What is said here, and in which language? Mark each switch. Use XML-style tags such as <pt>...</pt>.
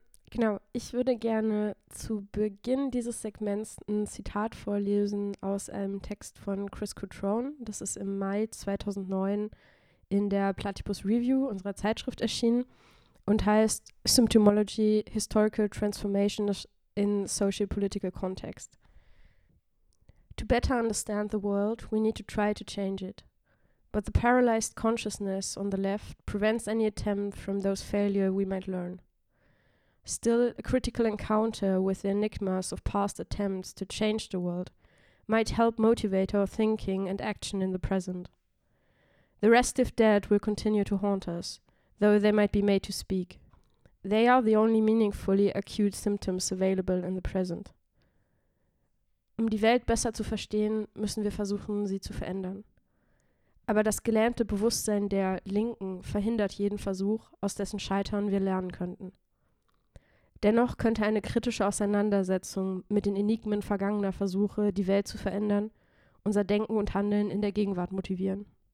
<de>Genau, ich würde gerne zu Beginn dieses Segments ein Zitat vorlesen aus einem Text von Chris Cutrone. Das ist im Mai 2009 in der Platypus Review, unserer Zeitschrift, erschienen und heißt Symptomology, Historical Transformation in Sociopolitical Context.</de> <en>To better understand the world, we need to try to change it. But the paralyzed consciousness on the left prevents any attempt from those failure we might learn. Still, a critical encounter with the enigmas of past attempts to change the world might help motivate our thinking and action in the present. The restive dead will continue to haunt us, though they might be made to speak. They are the only meaningfully acute symptoms available in the present.</en> <de>Um die Welt besser zu verstehen, müssen wir versuchen, sie zu verändern. Aber das gelähmte Bewusstsein der Linken verhindert jeden Versuch, aus dessen Scheitern wir lernen könnten. Dennoch könnte eine kritische Auseinandersetzung mit den Enigmen vergangener Versuche, die Welt zu verändern, unser Denken und Handeln in der Gegenwart motivieren.</de>